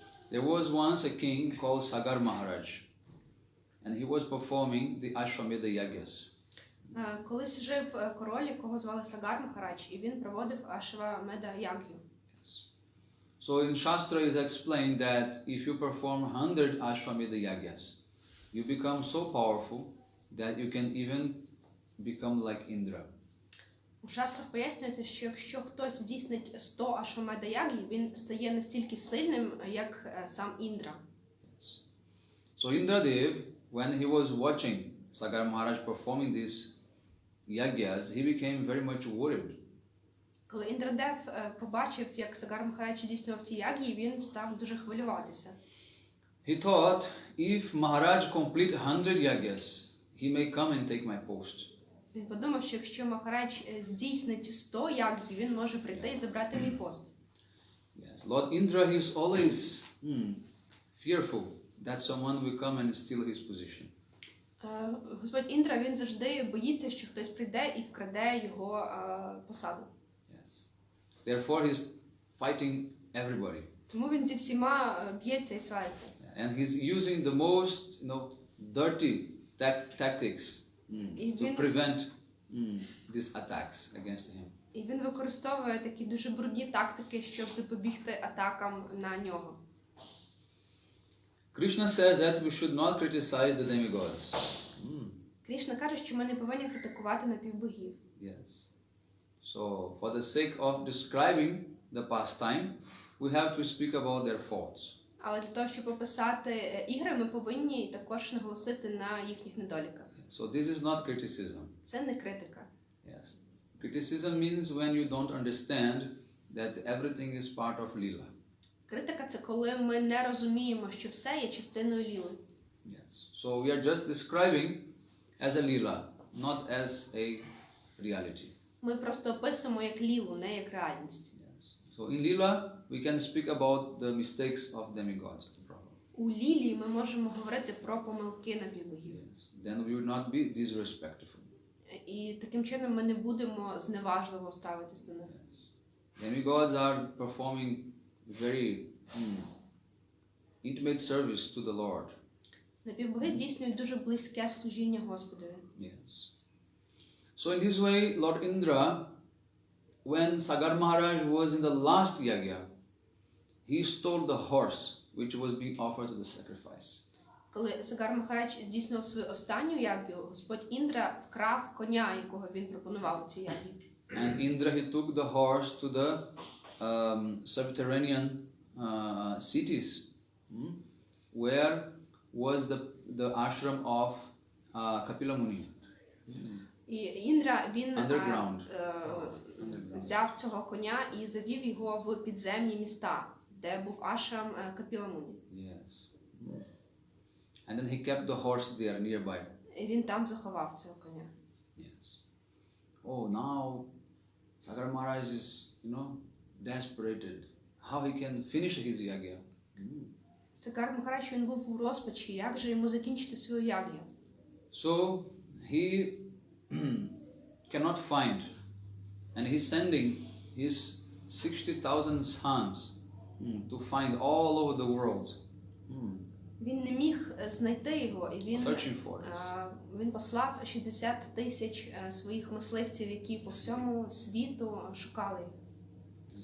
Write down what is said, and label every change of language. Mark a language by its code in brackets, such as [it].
[en] There was once a king called Sagar Maharaj, and he was performing the Ashwamedha Yagyas. [uk] Колись жив король, якого звали Сагар Махарадж, і він проводив Ашвамеда Яг'ю. [en] Yes. So in Shastra is explained that if you perform 100 Ashwamedha Yagyas, you become so powerful that you can even become like Indra. [uk] У шастрах пояснюється, що якщо хтось здійснить 100 Ашвамеда Яг'ї, він стає настільки сильним, як сам Індра. [en] Yes. So Indradev, when he was watching Sagar Maharaj performing these yagyas, he became very much worried. [uk] Коли Індрадев побачив, як Сагар Махарадж здійснював ці яг'ї, він став дуже хвилюватися. [en] He thought, if Maharaj complete 100 yagyas, he may come and take my post. [uk] Він подумав, що якщо Махарадж здійснить 100 яг'їв, він може прийти і забрати мій пост. [en] Yes, Lord Indra, he is always fearful that someone will come and steal his position. [uk] Господь Індра, він завжди боїться, що хтось прийде і вкраде його посаду. [en] Yes. Therefore, he's fighting everybody. [uk] Тому він зі всіма б'ється і свариться. [en] And he's using the most, dirty tactics to prevent these attacks against him. [uk] І він використовує такі дуже брудні тактики, щоб запобігти атакам на нього. [en] Krishna says that we should not criticize the demigods. [uk] Кришна каже, що ми не повинні критикувати напівбогів. [en] Yes. So, for the sake of describing the pastime, we have to speak about their faults. [uk] Але для того, щоб описати ігри, ми повинні також наголосити на їхніх недоліках. [en] So, this is not criticism. [uk] Це не критика. [en] Yes. Criticism means when you don't understand that everything is part of Leela. [uk] Критика – це коли ми не розуміємо, що все є частиною ліли. [en] Yes. So, we are just describing as a Leela, not as a reality. [uk] Ми просто описуємо як лілу, не як реальність. [en] Yes. So, in Leela, we can speak about the mistakes of demigods. [uk] У лілі ми можемо говорити про помилки напівбогів. [en] Yes. Then we will not be disrespectful. [uk] І таким чином ми не будемо зневажливо ставитись до них. [en] Yes. Demigods are performing very intimate service to the Lord. [uk] Напівбоги здійснюють дуже близьке служіння Господові. [en] Yes. So in this way, Lord Indra, when Sagar Maharaj was in the last yagya, he stole the horse which was being offered to the sacrifice. [uk] Коли Сагар Махарадж здійснював свою останню яг'ю, Господь Індра вкрав коня, якого він пропонував у цій яг'ї. [en] And Indra, he took the horse to the subterranean cities, where was the ashram of Kapila Muni. [uk] І Індра, він [en] Underground. [uk] взяв цього коня і завів його в підземні міста, де був ашрам Капіла Муні. [en] Yes. And then he kept the horse there nearby. [uk] І він там заховав цього коня. [en] Yes. Oh, now Sagar Maharaj is, desperated. How he can finish his yagya? [uk] Сагар Махарадж, він був у розпачі, як же йому закінчити свою яг'ю? [en] So he cannot find, and he's sending his 60,000 sons to find all over the world. [uk] Він не міг знайти його, і [en] Searching for this. [uk] він послав 60 тисяч своїх мисливців, які по всьому світу шукали їх.